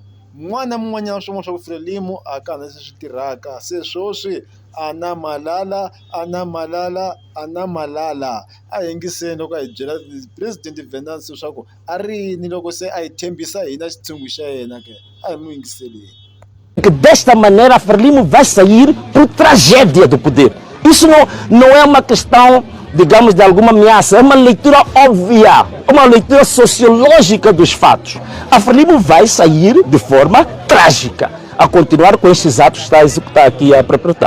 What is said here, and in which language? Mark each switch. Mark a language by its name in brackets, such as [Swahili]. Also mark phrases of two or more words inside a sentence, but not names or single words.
[Tsonga] Mun'wana na mun'wanyana swin'wana swa ku Frelimo a ka na swi tirhaka se swoswi a na malala a yingiseni loko a hi byela President Venance leswaku a ri yini loko se a hi tshembisa hina xitshungu xa yena ke a hi mu yingiseleni. [Portuguese] Que desta maneira a Frelimo vai sair por tragédia do poder. Isso não é uma questão, digamos, de alguma ameaça, é uma leitura óbvia, uma leitura sociológica dos fatos. A Frelimo vai sair de forma trágica, a continuar com estes atos que está a executar aqui a perpetrar.